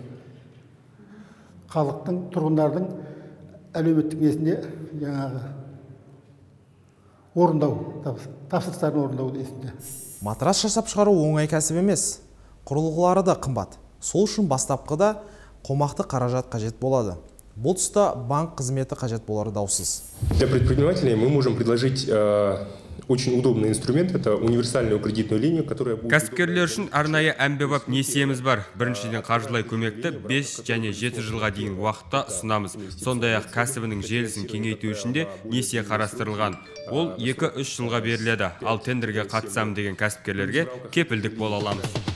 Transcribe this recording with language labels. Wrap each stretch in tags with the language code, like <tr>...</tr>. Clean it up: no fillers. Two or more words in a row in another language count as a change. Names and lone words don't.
<kk>Халықтың, тұрғындардың әлеуметтік несінде жаңағы орындау, тапсырыстарын орындау есінде. Матрас жасап шығару оңай кәсіп емес. Құрылғылары да қымбат. Сол үшін бастапқыда қомақты қаражат қажет болады. Бұл тұста банк қызметі қажет болары даусыз.</kk> <ru>Для предпринимателей мы можем предложить очень удобный инструмент, это универсальную кредитную линию, которая будет...</ru> <kk>Кәсіпкерлер үшін арнайы әмбебап несиеміз бар. Біріншіден қаржылай көмекті 5 және 7 жылға дейін уақытта ұсынамыз. Сондай-ақ кәсібінің желісін кеңейту үшін де несие қарастырылған. Ол 2-3 жылға беріледі, ал тендерге қатысам деген кәсіпкерлерге кепілдік бола аламыз.</kk>